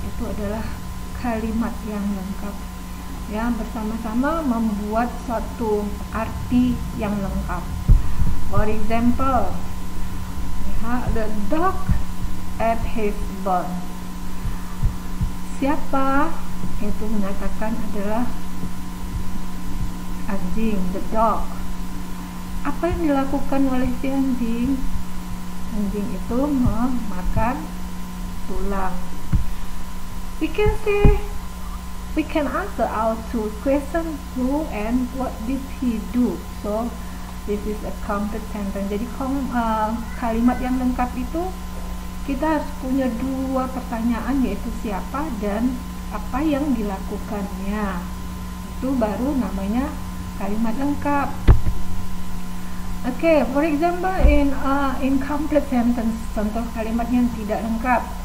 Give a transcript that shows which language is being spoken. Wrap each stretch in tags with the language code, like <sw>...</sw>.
<id>Itu adalah kalimat yang lengkap, ya, bersama-sama membuat suatu arti yang lengkap.</id> <en>For example, the dog ate his bone.</en> <id>Siapa itu menyatakan adalah anjing,</id> <en>the dog.</en> <id>Apa yang dilakukan oleh si anjing? Anjing itu memakan tulang.</id> <en>We can answer our two questions, who and what did he do. So this is a complete sentence.</en> <id>Jadi kalimat yang lengkap itu kita harus punya dua pertanyaan, yaitu siapa dan apa yang dilakukannya. Itu baru namanya kalimat lengkap.</id> <en>For example, in incomplete sentence,</en> <id>contoh kalimat yang tidak lengkap.</id>